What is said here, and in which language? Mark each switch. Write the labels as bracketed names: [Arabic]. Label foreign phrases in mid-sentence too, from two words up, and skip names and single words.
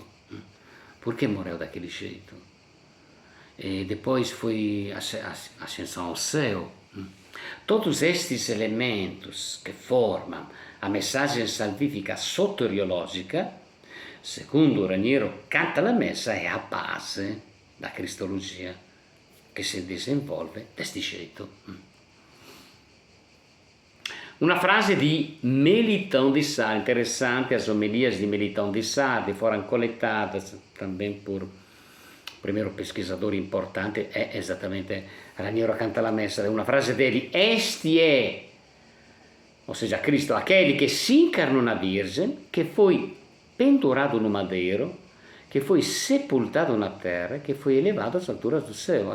[Portuguese] Por que morreu daquele jeito? E depois foi a ascensão ao céu. Todos estes elementos que formam a mensagem salvífica soteriológica, segundo Raniero Cantalamessa, é a base da cristologia [Italian] che si [Portuguese] desenvolve deste jeito. [Italian] Una frase di [Portuguese] Melitão de Sardes, interessante, as homilias de Melitão de Sardes foram coletadas também por o primeiro pesquisador importante, é exatamente Raniero Cantalamessa. Uma frase dele: este é, ou seja, Cristo, aquele que se encarnou na Virgem, que foi pendurado no madeiro, que foi sepultado na terra, que foi elevado às alturas do céu.